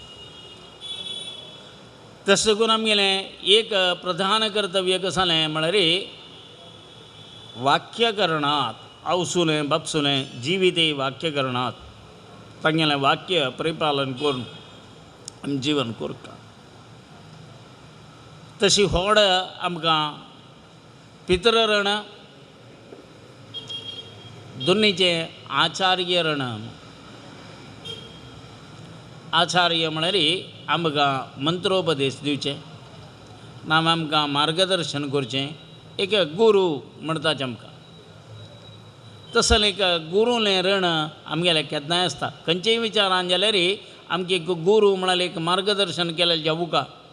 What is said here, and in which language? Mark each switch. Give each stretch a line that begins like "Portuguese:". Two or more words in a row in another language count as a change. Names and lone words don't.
Konkani: तशें करून आमगेलें एक प्रधान कर्तव्य कसलें म्हळ्यार वाक्यकरणांत आवसुलें बापसुलें जिविते वाक्यकरणांत तांगेलें वाक्य परिपालन करून आमी जीवन करता. तशी व्हड आमकां पितृ रण दोनीचें आचार्य रण. आचार्य म्हळ्यार आमकां मंत्रोपदेश दिवचे ना आमकां मार्गदर्शन करचें. एक गुरू म्हणटाचे आमकां. तसलें एक गुरूलें रण आमगेलें केन्नाय आसता. खंयचेय विचारान जाल्यार आमकां एक गुरू म्हळ्यार एक मार्गदर्शन केलें जावुका.